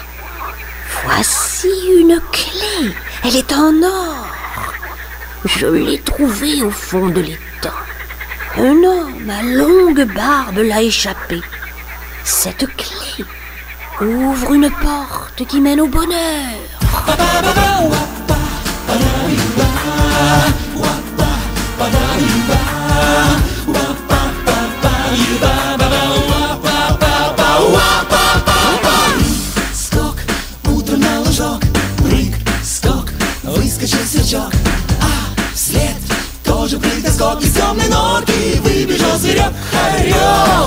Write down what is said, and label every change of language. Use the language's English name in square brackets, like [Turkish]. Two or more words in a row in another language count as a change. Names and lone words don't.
[French] Voici une clé. Elle est en or. Je l'ai trouvée au fond de l'étang. Un homme à longue barbe l'a échappée. Cette clé ouvre une porte qui mène au bonheur. [Russian] Скок, утро на лужок, прыг, скок, выскочил сверчок, вслед тоже прыг да скок, из темной норки выбежал зверек, хорек.